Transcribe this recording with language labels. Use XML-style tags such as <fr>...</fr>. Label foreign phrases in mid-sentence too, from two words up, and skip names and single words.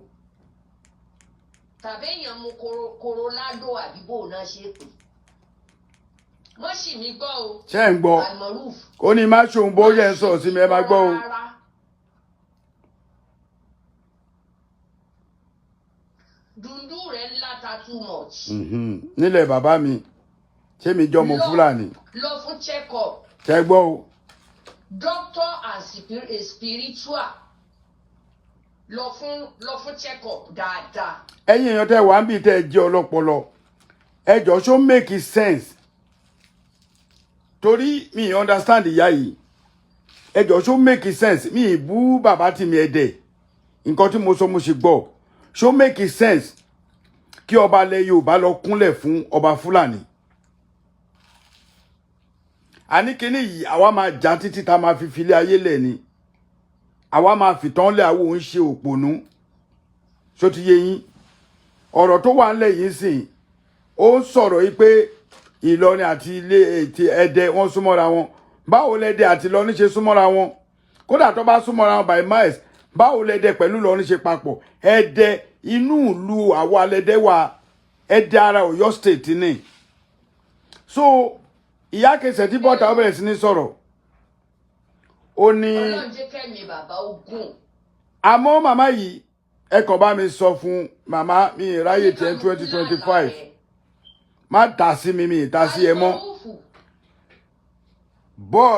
<yo>Tàbí èèyàn mu Colorado àbíbò náà ṣe pè. Wọ́n sì mí gbọ́ o. Ṣé ń gbọ́? Ó ní má ṣòun bó yẹ ń sọ̀rọ̀ sí mi ẹ máa gbọ́ o. Dùndú rẹ̀ ńlá ta</yo> <en>too much.</en> <yo>Nílẹ̀ bàbá mi, ṣé mi jọmọ Fúlàní? Lọ fún</yo> <en>check up.</en> <yo>Ṣé gbọ́ o?</yo> <en>Doctor and spiritual.</en> <yo>Lọ fún</yo> <en>check up</en> <yo>dáadáa. Ẹ̀yin èèyàn tẹ́ wà ń bí tẹ́ jẹ́ ọlọ́pọlọ. Ẹ jọ̀ọ́ ṣó</yo> <en>make sense.</en> <yo>Torí mi understand ìyá yìí. Ẹ jọ̀ọ́ ṣó</yo> <en>make sense.</en> <yo>Mi bú bàbá Timi Ẹdẹ. Nǹkan tí mo sọ mo ṣe gbọ́. Ṣó</yo> <en>make sense</en> <yo>kí ọba ilẹ̀ Yorùbá lọ kúnlẹ̀ fún ọba Fúlàní. Àní kíní yìí àwa máa jà títí tá máa fi filé ayé lẹ̀ ni. Àwa máa fìtàn lẹ̀ àwo ń ṣe òpònú. Ṣó ti yé yín? Ọ̀rọ̀ tó wà ńlẹ̀ yìí sìn ó ń sọ̀rọ̀ yìí pé Ìlọrin àti ilé ètè Ẹdẹ wọ́n súnmọ́ra wọn báwo lẹ́dẹ àti Ìlọrin ṣe súnmọ́ra wọn kódà tó bá súnmọ́ra wọn</yo> <en>by miles</en> <yo>báwo lẹ́dẹ pẹ̀lú Ìlọrin ṣe papọ̀ Ẹdẹ inú ìlú àwa lẹ́dẹ wà Ẹdẹ ara Ọ̀yọ́ state ni so ìyá kẹsẹ̀ tí bọ́ta ó bẹ̀rẹ̀ sí ní sọ̀rọ̀ ó ní Ọlọ́run jẹ́ kẹ́mi bàbá ogun. àmọ́ màmá yìí ẹ kàn bá mi sọ fún màmá mi ìráyè tẹ 2025 má dá sí mi ìta sí ẹ mọ́ but</yo>